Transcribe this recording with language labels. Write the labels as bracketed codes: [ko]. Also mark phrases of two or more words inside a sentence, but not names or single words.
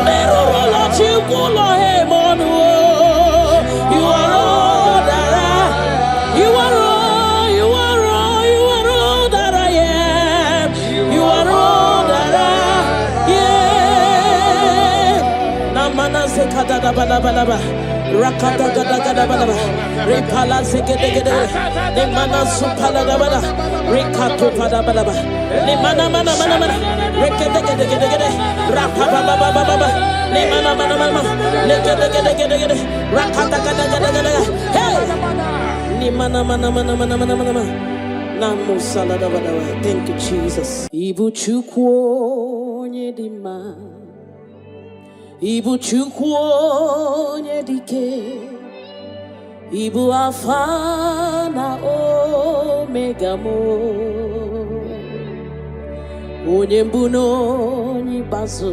[en] Never roll out, you pull him on the wall. You are all that I am. You are all, you are all, you are all that I am. You are all that I am. Namana sekada da balaba. Rakata gada gada balaba. Repala segede gede. Nemana supala da bala. Rekato pada balaba. Nemana mana mana mana. Rekete gede gede gede. Rapa baba baba baba. Nemana mana mana. Lekete gede gede gede. Rakata gada gada gada. Hey. Nemana mana mana mana mana mana. Namu salada bala. Thank you, Jesus. [ig] Ibu chukwo nyedima. Ibu chukwu onye dike. Ibu alfa na omega mo. Onye mbu n'onye ikpeazụ.